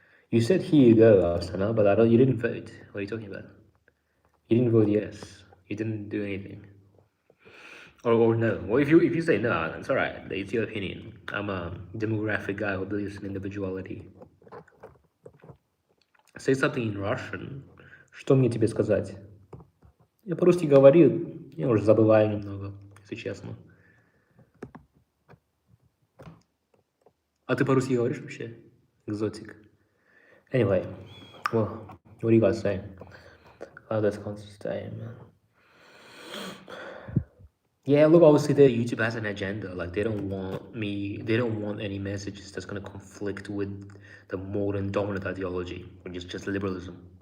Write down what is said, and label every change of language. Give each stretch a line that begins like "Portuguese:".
English: You said here you go, Asana, but you didn't vote. What are you talking about? You didn't vote yes. You didn't do anything. Or no. Well, if you say no, it's all right. It's your opinion. I'm a demographic guy who believes in individuality. Say something in Russian.
Russian: Что мне тебе сказать? Я по-русски говорю, я уже забываю немного, если честно. А ты по-русски говоришь вообще? Экзотик.
English: Anyway, well, what do you guys say? That's consistent, man. Yeah, look, obviously, YouTube has an agenda. Like, they don't want any messages that's gonna conflict with the modern dominant ideology, which is just liberalism.